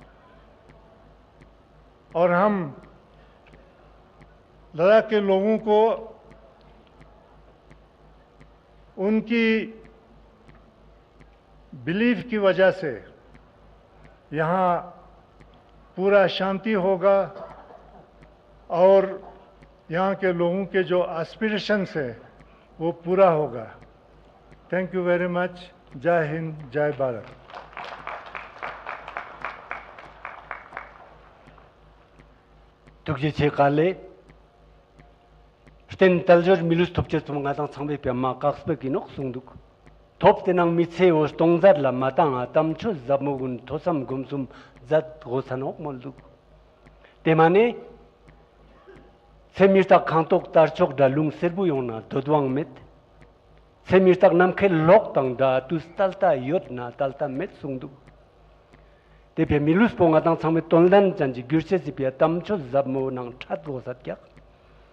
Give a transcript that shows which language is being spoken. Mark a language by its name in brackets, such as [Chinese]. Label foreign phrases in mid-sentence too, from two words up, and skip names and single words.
[Hindi] और हम लद्दाख के लोगों को उनकी बिलीफ की वजह से यहाँ पूरा शांति होगा और यहाँ के लोगों के जो एस्पिरेशंस है वो पूरा होगा। [English] thank you very much. [Hindi] जय हिंद, जय भारत। [Ladakhi] tukje che kale sten taljor milus thopche tumunga tang changbe pyama kakspe kinok sungduk top tenang mitse os tongzat la matang atam chu zamugun thosam gumsum zat gosanok molduk temane semirtak khangtok tarchok dalung serbu yona dodwang met semirtak namkhe lok tang da tustalta yotna talta met sungduk Tepe milus ponga tang changme tondan janji gyurche sipya tamcho zabmo nang chat go sat kyak.